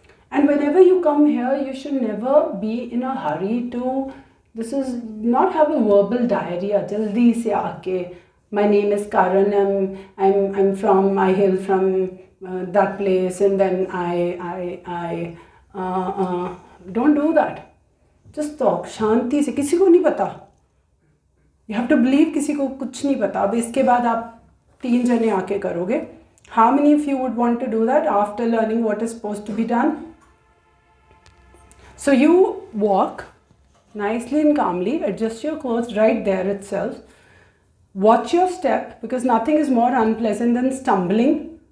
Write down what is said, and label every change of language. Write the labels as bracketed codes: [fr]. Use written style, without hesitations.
[en] And whenever you come here, you should never be in a hurry to, this is not have a verbal diarrhea. Jaldi se aake, my name is Karan, I hail from that place, and then don't do that. Just talk शांति से. [hi] किसी को नहीं पता. You have to believe किसी को कुछ नहीं पता. अब इसके बाद आप 3 जने आके करोगे. [en] How many of you would want to do that after learning what is supposed to be done? So you walk nicely and calmly, adjust your clothes right there itself. Watch your step, because nothing is more unpleasant than stumbling.